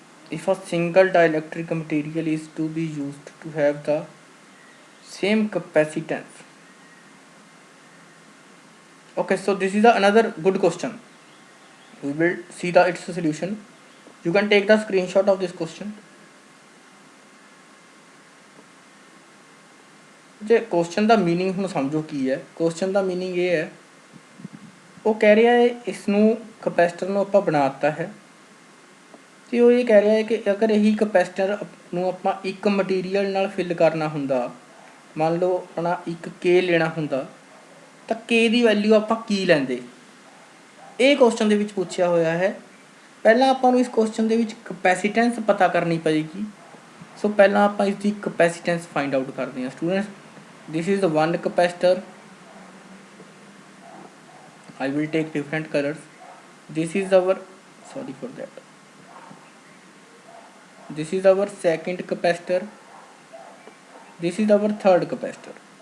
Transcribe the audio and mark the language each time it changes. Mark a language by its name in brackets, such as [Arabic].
[English] If a single dielectric material is to be used to have the same capacitance. Okay, so this is another good question. We will see its solution. You can take the screenshot of this question. [Punjabi] ਜੇ question ਦਾ meaning ਹੁਣ ਸਮਝੋ ਕੀ ਹੈ। Question ਦਾ meaning ਇਹ ਹੈ, ਉਹ ਕਹਿ ਰਿਹਾ ਹੈ ਇਸ ਨੂੰ ਕਪੈਸਿਟਰ ਨੂੰ ਆਪਾਂ ਬਣਾਤਾ ਹੈ ਤੇ ਉਹ ਇਹ ਕਹਿ ਰਿਹਾ ਹੈ ਕਿ ਅਗਰ ਇਹੀ ਕਪੈਸਿਟਰ ਨੂੰ ਆਪਾਂ ਇੱਕ ਮਟੀਰੀਅਲ ਨਾਲ ਫਿਲ ਕਰਨਾ ਹੁੰਦਾ, ਮੰਨ ਲਓ ਆਪਣਾ ਇੱਕ K ਲੈਣਾ ਹੁੰਦਾ, ਤਾਂ K ਦੀ ਵੈਲਿਊ ਆਪਾਂ ਕੀ ਲੈਂਦੇ। ਇਹ ਕੁਐਸਚਨ ਦੇ ਵਿੱਚ ਪੁੱਛਿਆ ਹੋਇਆ ਹੈ। ਪਹਿਲਾਂ ਆਪਾਂ ਨੂੰ ਇਸ ਕੁਐਸਚਨ ਦੇ ਵਿੱਚ ਕਪੈਸਿਟੈਂਸ ਪਤਾ ਕਰਨੀ ਪਏਗੀ। ਸੋ ਪਹਿਲਾਂ ਆਪਾਂ ਇਸ ਦੀ ਕਪੈਸਿਟੈਂਸ ਫਾਈਂਡ ਆਊਟ ਕਰਦੇ ਹਾਂ students. [English] this is the one capacitor. I will take different colors. This is our, sorry for that, this is our second capacitor, this is our third capacitor.